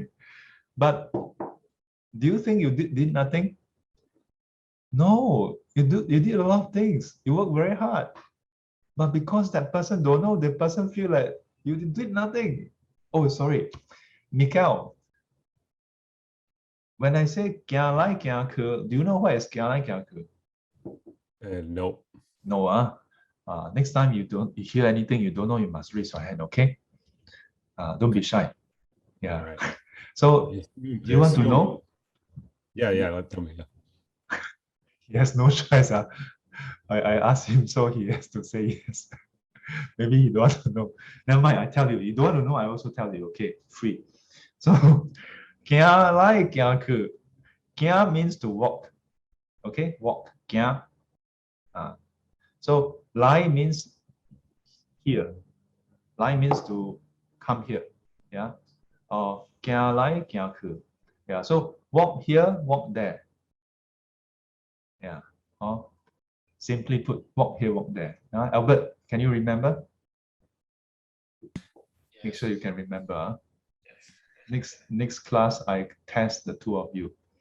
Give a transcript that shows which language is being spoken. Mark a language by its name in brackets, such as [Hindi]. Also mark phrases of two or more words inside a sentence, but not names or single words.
[English] But do you think you did nothing? No, you did a lot of things. You work very hard. But because that person don't know, the person feel like you did nothing. Oh, sorry. Mikhail, when I say [Min Nan Chinese] kia lai kia ke, [English] do you know what is [Min Nan Chinese] kia lai kia ke? [English] No. No, next time you hear anything you don't know, you must raise your hand, okay? Don't be shy. Yeah. Right. So you want to know? Yeah. Tell me. Yeah. He has no choice. I asked him, so he has to say yes. Maybe he don't want to know. Never mind, I tell you. You don't want to know, I also tell you. Okay, free. So, [Min Nan Chinese] kia lai kia ku. [English] Kia means to walk. Okay, walk. Kia. So, lai means here. Lai means to come here. Yeah. [Min Nan Chinese] Or kia lai kia ku. [English] Yeah. So, walk here, walk there. Yeah. Or simply put, walk here, walk there. Albert, can you remember? Make sure you can remember. Next class, I test the two of you.